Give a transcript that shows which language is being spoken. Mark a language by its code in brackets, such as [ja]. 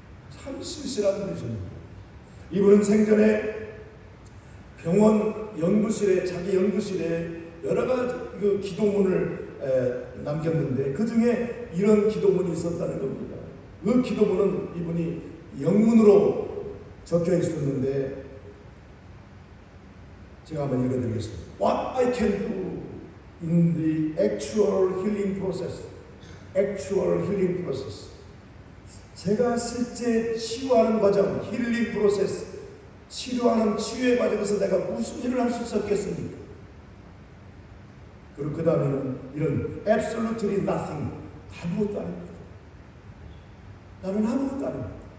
[ko] 참 신실한 분이십니다. 이분은 생전에 병원 연구실에, 자기 연구실에 여러 가지 그 기도문을 남겼는데 그 중에 이런 기도문이 있었다는 겁니다. 그 기도문은 이분이 영문으로 적혀 있었는데 제가 한번 읽어드리겠습니다. [en] What I can do in the actual healing process. Actual healing process. [ko] 제가 실제 치유하는 과정, 힐링 프로세스, 치료하는 치유의 과정에서 내가 무슨 일을 할 수 있었겠습니까? 그리고 그 다음에는 이런 [en] absolutely nothing, [ko] 아무것도 아닙니다. 나는 아무것도 아닙니다.